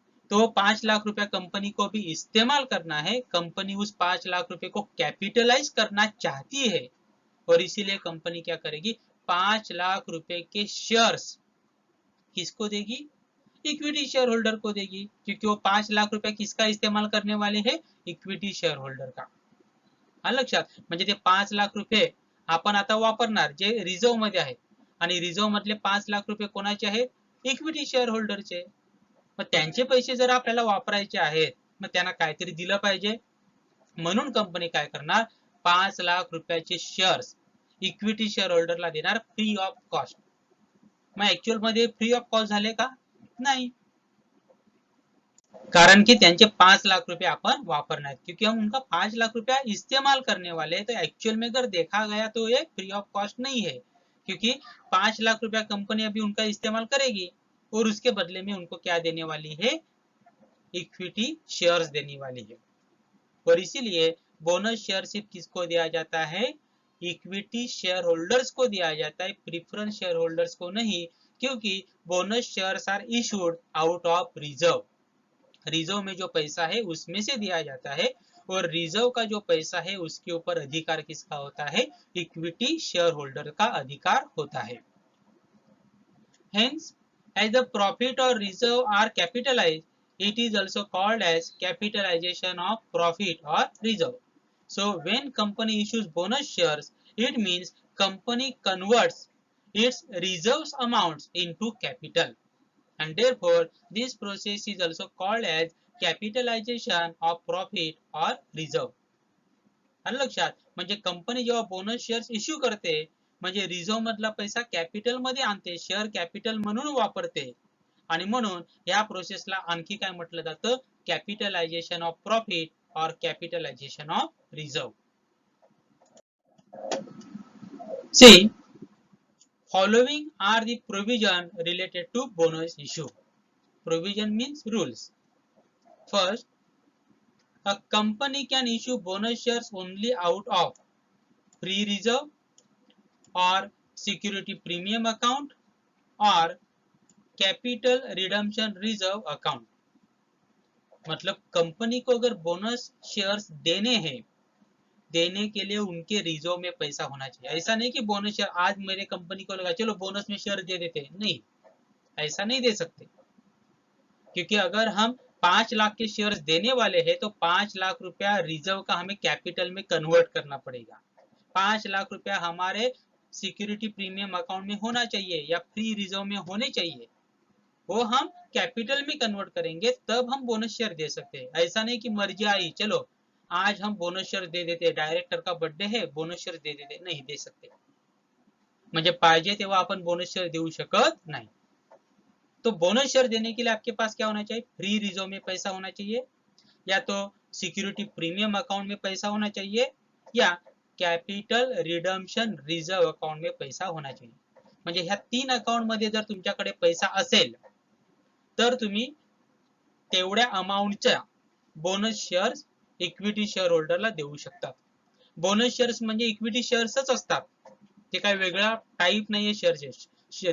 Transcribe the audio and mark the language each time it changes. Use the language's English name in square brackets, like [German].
[Hindi] तो 5 लाख रुपया कंपनी को भी इस्तेमाल करना है. कंपनी उस 5 लाख रुपए को कैपिटलाइज करना चाहती है और इसीलिए कंपनी क्या करेगी, 5 लाख रुपए के शेयर्स किसको देगी, इक्विटी शेयर होल्डर को देगी, क्योंकि वो 5 लाख रुपया किसका इस्तेमाल करने वाले हैं, इक्विटी शेयर होल्डर का. [Marathi] लक्षात, म्हणजे ते 5 लाख रुपये आपण आता वापरणार जे रिझर्व मध्ये आहेत, आणि रिझर्व मधले 5 लाख रुपये कोणाचे आहेत, इक्विटी शेयर होल्डरचे. मग त्यांचे पैसे जर आपल्याला वापरायचे आहेत मग त्यांना काहीतरी दिलं पाहिजे, म्हणून कंपनी काय करणार, 5 लाख रुपयाचे शेअर्स इक्विटी शेअर होल्डरला देणार फ्री ऑफ कॉस्ट. मग ऍक्च्युअल मध्ये फ्री ऑफ कॉस्ट झाले का? [Hindi] नहीं, कारण कि त्यांचे 5 लाख रुपए अपन वापरना है, क्योंकि हम उनका 5 लाख रुपया इस्तेमाल करने वाले हैं। तो एक्चुअल में अगर देखा गया तो ये फ्री ऑफ कॉस्ट नहीं है, क्योंकि 5 लाख रुपया कंपनी अभी उनका इस्तेमाल करेगी और उसके बदले में उनको क्या देने वाली है? इक्विटी शेयर्स देने वाली है। और इसीलिए बोनस शेयर सिर्फ किसको दिया जाता है? इक्विटी शेयर होल्डर्स को दिया जाता है, प्रीफरेंस शेयर होल्डर्स को नहीं, क्योंकि [English] Bonus shares are issued out of reserve. [Hindi] Reserve में जो पैसा है उसमें से दिया जाता है, और रिजर्व का जो पैसा है उसके ऊपर अधिकार किसका होता है? इक्विटी शेयर होल्डर का अधिकार होता है। [English] Hence, as the profit or reserve are capitalized, it is also called as capitalization of profit or reserve. So, when company issues bonus shares, it means company converts its reserves amounts into capital, and therefore this process is also called as capitalization of profit or reserve. [Marathi] आलं लक्षात? म्हणजे company जेव्हा bonus shares issue करते, म्हणजे reserve मधला पैसा capital मध्ये आणते, शेअर कॅपिटल म्हणून वापरते, आणि म्हणून या प्रोसेसला आणखी काय म्हटलं जातं? [English] Capitalization of profit और capitalization of reserve. See, following are the provision related to bonus issue. Provision means rules. First, a company can issue bonus shares only out of free reserve or security premium account और capital redemption reserve account. [Hindi] मतलब company को अगर bonus shares देने हैं, देने के लिए उनके रिजर्व में पैसा होना चाहिए. ऐसा नहीं कि बोनस शेयर आज मेरे कंपनी को लगा चलो बोनस में शेयर दे देते, नहीं, ऐसा नहीं दे सकते, क्योंकि अगर हम 5 लाख के शेयर्स देने वाले हैं तो 5 लाख रुपया रिजर्व का हमें कैपिटल में कन्वर्ट करना पड़ेगा. 5 लाख रुपया हमारे सिक्योरिटी प्रीमियम अकाउंट में होना चाहिए या फ्री रिजर्व में होने चाहिए, वो हम कैपिटल में कन्वर्ट करेंगे तब हम बोनस शेयर दे सकते हैं. ऐसा नहीं कि मर्जी आई चलो आज हम बोनस शेयर दे देते, डायरेक्टर का बर्थडे है बोनस शेयर दे देते, नहीं दे सकते. [Marathi] म्हणजे पाहिजे तेव्हा आपण बोनस शेयर देऊ शकत नाही. [Hindi] तो बोनस शेयर देने के लिए आपके पास क्या होना चाहिए? फ्री रिजर्व में पैसा होना चाहिए, या तो सिक्योरिटी प्रीमियम अकाउंट में पैसा होना चाहिए, या कॅपिटल रिडम्पशन रिझर्व अकाउंट में पैसा होना चाहिए. [Marathi] म्हणजे ह्या 3 अकाउंट मध्ये जर तुमच्याकडे पैसा असेल तर तुम्ही तेवढ्या अमाउंटच्या बोनस शेअर्स इक्विटी शेअर होल्डरला देऊ शकता. बोनस शेअर्स म्हणजे इक्विटी शेअर्सच असतात, ते काय वेगळा टाइप नाहीये शेअर्सचे.